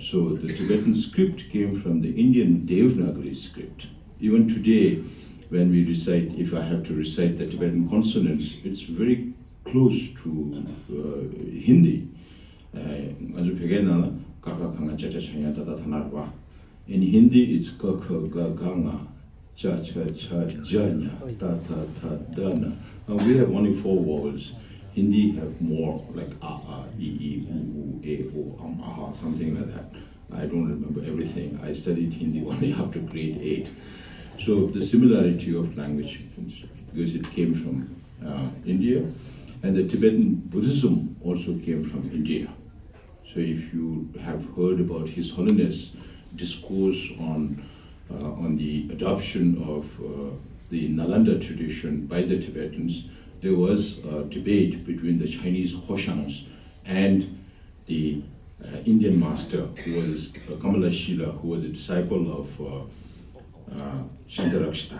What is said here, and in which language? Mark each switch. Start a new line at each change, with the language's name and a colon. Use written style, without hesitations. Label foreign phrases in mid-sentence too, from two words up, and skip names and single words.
English: So the Tibetan script came from the Indian Devanagari script. Even today, when we recite, if I have to recite the Tibetan consonants, it's very close to Hindi. In Hindi, it's
Hindi: ka kha ga ga nga, cha cha cha janya, ta ta ta dana.
English: We have only 4 vowels. Hindi have more, like a, e, u, e, o, aha, something like that. I don't remember everything. I studied Hindi only up to grade 8. So the similarity of language, because it came from India, and the Tibetan Buddhism also came from India. So if you have heard about His Holiness discourse on the adoption of the Nalanda tradition by the Tibetans, there was a debate between the Chinese Hoshangs and the Indian master, who was Kamala Shila, who was a disciple of Shankarakshita.